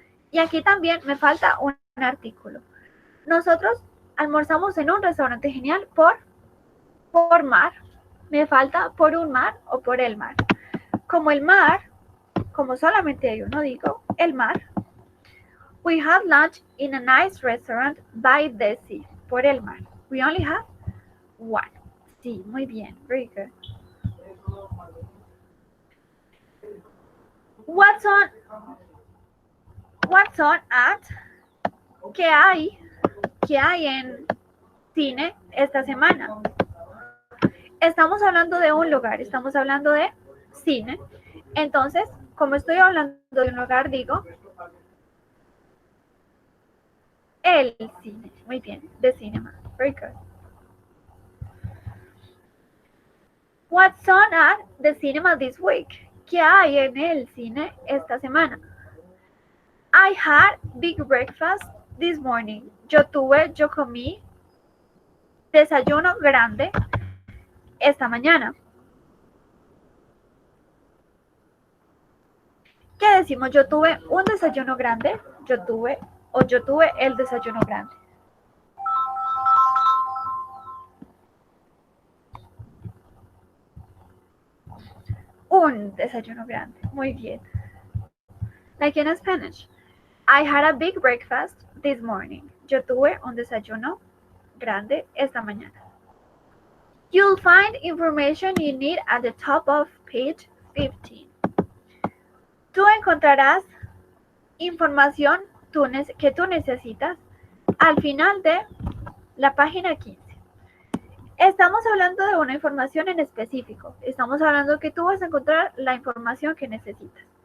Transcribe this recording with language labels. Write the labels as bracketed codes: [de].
[es] Y aquí también me falta un artículo. Nosotros almorzamos en un restaurante genial por mar. Me falta por un mar o por el mar. Como el mar, como solamente hay uno, digo el mar. [en] We had lunch in a nice restaurant by the sea. [es] Por el mar. [en] We only have one. [es] Sí, muy bien. [en] Very good. What's on at? [es] ¿Qué hay en cine esta semana? Estamos hablando de un lugar, estamos hablando de cine. Entonces, como estoy hablando de un lugar, digo el cine. Muy bien, [en] the cinema. Very good. What's on at the cinema this week? [es] ¿Qué hay en el cine esta semana? [en] I had big breakfast this morning. [es] Yo comí desayuno grande esta mañana. ¿Qué decimos? Yo tuve un desayuno grande. Yo tuve el desayuno grande. Un desayuno grande. Muy bien. [en] Like in Spanish. I had a big breakfast this morning. [es] Yo tuve un desayuno grande esta mañana. [en] You'll find information you need at the top of page 15. [es] Tú encontrarás información que tú necesitas al final de la página 15. Estamos hablando de una información en específico. Estamos hablando que tú vas a encontrar la información que necesitas.